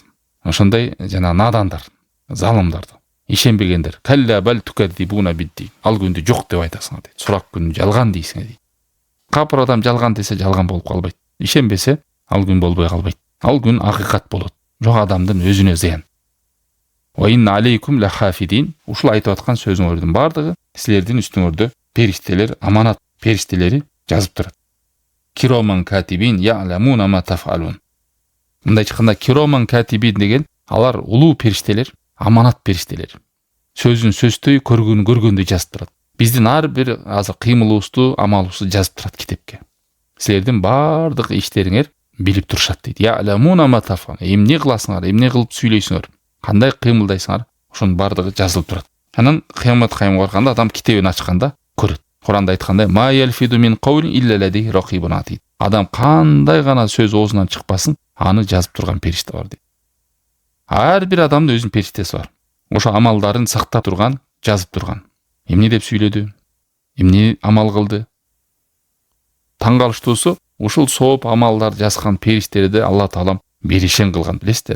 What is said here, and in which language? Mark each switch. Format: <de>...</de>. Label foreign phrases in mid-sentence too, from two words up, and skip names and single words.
<ky>Ошондой жана надандар, залымдарды, ишенбегендер.</ky> <ar>كلا بل تكذبون بالدين.</ar> <ky>Ал күндү жок деп айтасыңар дейт. Сурак күн жалган дейсиңер дейт. Капыр адам жалган десе жалган болуп калбайт. Ишенбесе ал күн болбой калбайт. Ал күн акыйкат болот. Жок адамдын өзүнө зыян.</ky> <ar>وإن عليكم لحافظين.</ar> <ky>Ушул айтып аткан сөзүңөрдүн бардыгы силердин үстүңөрдө периштелер, аманат периштелери жазып турат.</ky> <ar>كراما كاتبين يعلمون ما تفعلون.</ar> <ky>Мындай чыкканда</ky> <ar>كراما كاتبين</ar> <ky>деген алар улуу периштелер, аманат периштелер. сөзүн сөздөй, көргөнү көргөндөй жазып турат. Биздин ар бир азыр кыймылыбызды, амалыбызды жазып турат китепке. Силердин бардык иштериңер билип турушат дейт.</ky> <ar>يعلمون ما تفعلون.</ar> <ky>Эмне кыласыңар, эмне кылып сүйлөйсүңөр, кандай кыймылдайсыңар, ошонун бардыгы жазылып турат. Анан кыямат кайымга барганда адам китебин ачканда көрөт. Куранда айткандай,</ky> <ar>ما يلفظ من قول إلا لديه رقيب عتيد.</ar> <ky>Адам кандай гана сөз оозунан чыкпасын, аны жазып турган периште бар дейт. Ар бир адамдын өзүнүн периштеси бар. Ошо амалдарын сактап турган, жазып турган. Эмне деп сүйлөдү? Эмне амал кылды? Таң калыштуусу, ушул сооп амалдар жазган периштерди Алла Таалам берешен кылган, билесиздерби?</ky>